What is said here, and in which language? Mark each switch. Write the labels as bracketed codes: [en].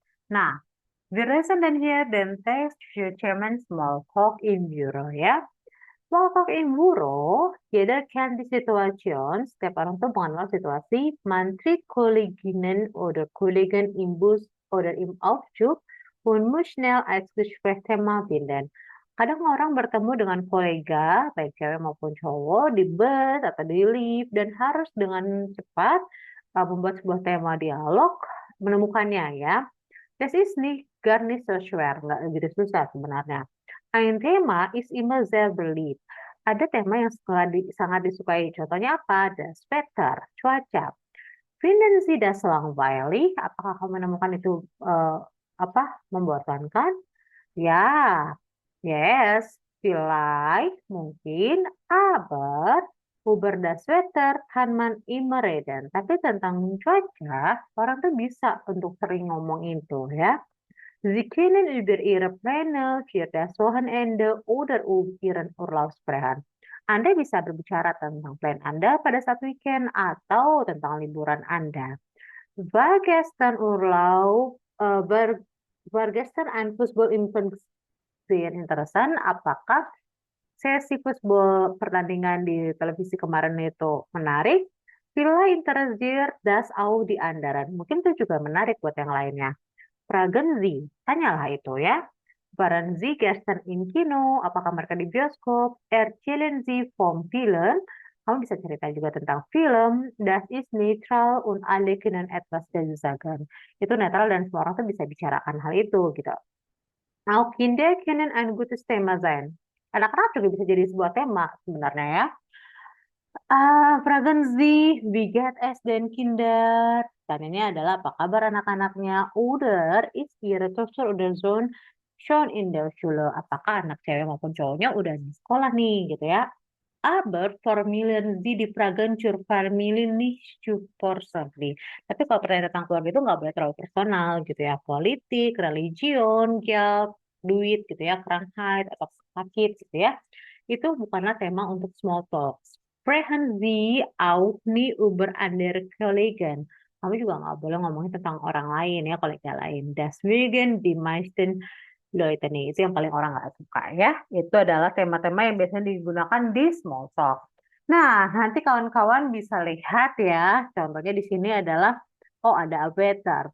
[de] Nah, wir lesen dann hier den Text für German Smalltalk im Büro ya. Smalltalk im Büro, jeder kennt die Situation, [id] setiap orang tuh mengenal situasi, [de] man trifft Kolleginnen oder Kollegen im Bus oder im Aufzug und muss schnell als Gesprächsthema finden. [id] Kadang orang bertemu dengan kolega, baik cewek maupun cowok, di bus atau di lift, dan harus dengan cepat membuat sebuah tema dialog, menemukannya ya. [de] Das ist nicht gar nicht so schwer, [id] nggak begitu susah sebenarnya. [de] Ein Thema ist immer sehr beliebt. [id] Ada tema yang sangat disukai. Contohnya apa? [de] Das Wetter, [id] cuaca. [de] Finden Sie das langweilig? [id] Apakah kamu menemukan itu membosankan? [de] Ya, yes, vielleicht, [id] mungkin, [de] aber über das Wetter kann man immer reden. [id] Tapi tentang cuaca, orang tuh bisa untuk sering ngomong itu ya. [de] Sie können über Ihre Pläne für das Wochenende oder Ihren Urlaub sprechen. [id] Anda bisa berbicara tentang plan Anda pada saat weekend atau tentang liburan Anda. [de] War gestern Urlaub, war gestern ein Fußball-Event sehr interessant? [id] Apakah sesi football pertandingan di televisi kemarin itu menarik? [de] Vielleicht interessiert das auch die anderen. [id] Mungkin itu juga menarik buat yang lainnya. [de] Fragen Sie, [id] tanyalah itu ya. [de] Waren Sie gestern im Kino? [id] Apakah mereka di bioskop? [de] Erzählen Sie vom Film? [id] Kamu bisa cerita juga tentang film. [de] Das ist neutral und alle können etwas dazu sagen. [id] Itu netral dan semua orang tuh bisa bicarakan hal itu gitu. [de] Auch Kinder können ein gutes Thema sein. [id] Anak-anak juga bisa jadi sebuah tema sebenarnya ya. [de] Fragen Sie, wie geht es den Kinder? [id] Dan ini adalah apa kabar anak-anaknya? [de] Oder ist Ihre Tochter oder Sohn schon in der Schule? [id] Apakah anak cewek maupun cowoknya udah di sekolah nih gitu ya? [de] Aber formulieren Sie die Fragen zur Familie nicht zu persönlich. [id] Tapi kalau pertanyaan tentang keluarga itu nggak boleh terlalu personal gitu ya. Politik, religion, geld, duit gitu ya, krankheit atau sakit gitu ya. Itu bukanlah tema untuk small talk. [de] Sprechen Sie auch nie über andere Kollegen. [id] Kamu juga nggak boleh ngomongin tentang orang lain ya, kolega lain. [de] Deswegen die meisten Leute [id] nih, itu yang paling orang nggak suka ya. Itu adalah tema-tema yang biasanya digunakan di small talk. Nah, nanti kawan-kawan bisa lihat ya, contohnya di sini adalah, oh ada weather.